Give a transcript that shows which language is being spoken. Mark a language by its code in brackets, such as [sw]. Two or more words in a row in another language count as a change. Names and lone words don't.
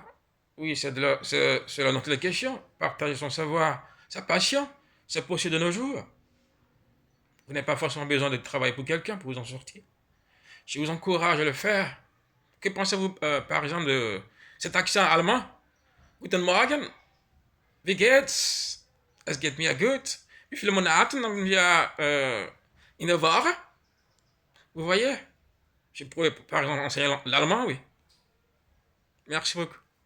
[fr] Oui, c'est là notre question. Partager son savoir, sa passion, c'est possible de nos jours. Vous n'avez pas forcément besoin de travailler pour quelqu'un pour vous en sortir. Je vous encourage à le faire. Que pensez-vous, par exemple, de cet accent allemand? [de] Guten Morgen, wie geht's? Es geht mir gut. Ich viele Monaten haben wir une Woche, [fr] vous voyez? Je pourrais par exemple enseigner l'allemand, oui. Merci beaucoup.